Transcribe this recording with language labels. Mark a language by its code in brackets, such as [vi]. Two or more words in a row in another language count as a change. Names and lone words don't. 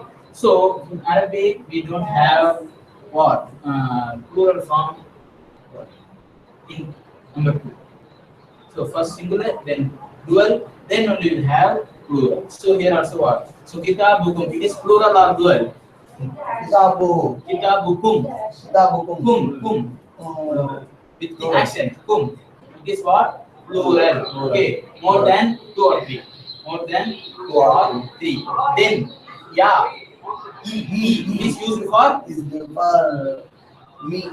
[en] So in Arabic we don't have what plural form in number two. So first singular, then dual, then only we have plural. So here also what? So kitabukum, it is plural or dual? Kitabuhu. Kitabukum, Kitabukum. kum, with the accent, kum. It is what? Plural. Okay, more than two or three. More than two or three. Then, yeah, he is used for? Is for me.